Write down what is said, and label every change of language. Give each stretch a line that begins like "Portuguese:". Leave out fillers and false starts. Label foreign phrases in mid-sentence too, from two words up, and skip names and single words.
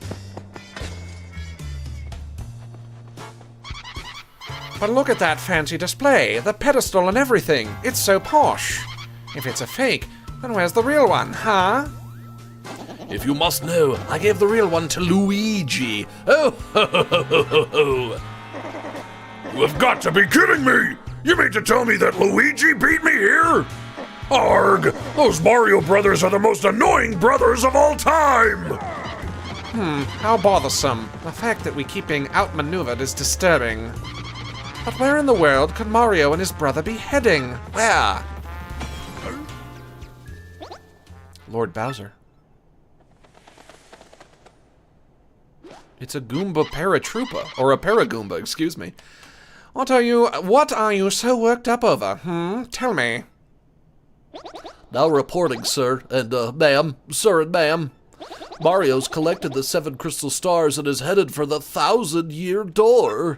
English: But look at that fancy display, the pedestal and everything. It's so posh. If it's a fake, then where's the real one, huh? If you must know, I gave the real one to Luigi. Oh, ho, ho, ho, ho, ho, ho. You have got to be kidding me! You mean to tell me that Luigi beat me here? Arg! Those Mario brothers are the most annoying brothers of all time! How bothersome. The fact that we keep being outmaneuvered is disturbing. But where in the world could Mario and his brother be heading? Where? Lord Bowser. It's a Goomba paratroopa, or a paragoomba, excuse me. What are you so worked up over, Tell me. Now reporting, sir, and ma'am, sir and ma'am. Mario's collected the 7 crystal stars and is headed for the 1,000-year door.